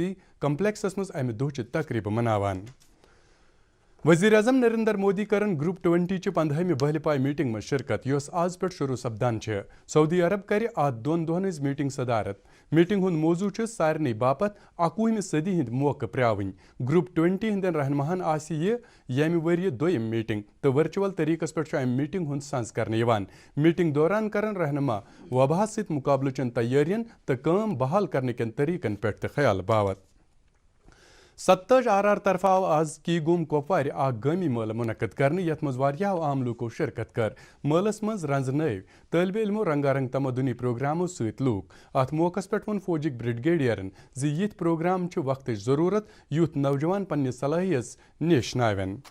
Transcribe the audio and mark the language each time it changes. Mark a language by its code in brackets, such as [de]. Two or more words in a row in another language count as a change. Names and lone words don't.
[ks] کمپلیکسس مز امہ دہ تقریب مناوان وزیر اعظم نریندر مودی کرن گروپ 20 چہ 15ہمہ بہلہِ پاے میٹنگ مز شرکت یس آز پہ شروع سپدان سعودی عرب کر ات دون دہن ہز میٹنگ صدارت میٹنگ ہند موضوع سارنی باپت 21ویں صدی ہند موقع پریاون گروپ 20 ہندین رہنماہن آس یہ یمہ ؤریہ دویم میٹنگ تو ورچوئل طریقس پہ ام میٹنگ ہند سنز کرنے میٹنگ دوران کرن رہنما وبا ست مقابلہ چن تیارین تو کام بحال کرنے کن طریقن پہ خیال باوت 27 RR طرف آو آز کی گوم کپوار اخ گامی مٲلہٕ منعقد کرنے یتھ مز واریاہو عام لوکو شرکت کر مٲلس مز رنز نو طالب علمو رنگا رنگ تمدنی پروگرامو ست لوک ات موقع پہ ون فوجک بریگیڈیرن زِ یتھ پروگرام وقتچ ضرورت یُتھ نوجوان پننہ صلاحیت نش ناوین